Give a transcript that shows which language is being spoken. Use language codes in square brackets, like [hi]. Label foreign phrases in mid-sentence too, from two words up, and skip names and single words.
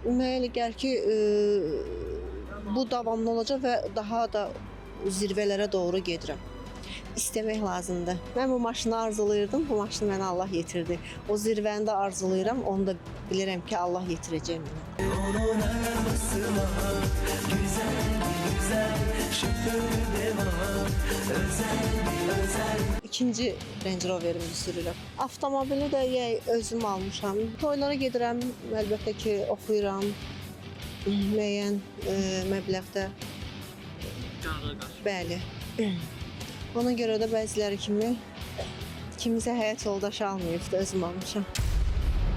[az] Mənə elə gəlir ki, bu davamlı olacaq və daha da zirvələrə doğru gedirəm. İstəmək lazımdır. Mən bu maşını arzulayırdım, bu maşını mənə Allah yetirdi. O zirvəni də arzulayıram, onu da bilirəm ki, Allah yetirəcək mənə. [tr] Onun arabasına güzel, şoförü var, özel. [az] İkinci Range Rover'imi sürürəm. Avtomobili də özüm almışam. Toylara gedirəm, əlbəttə ki, oxuyuram. Müəyyən məbləğdə. Bəli. Ona görə də bəziləri kimi kimisə həyat yoldaşı almayıb da özüm almışam.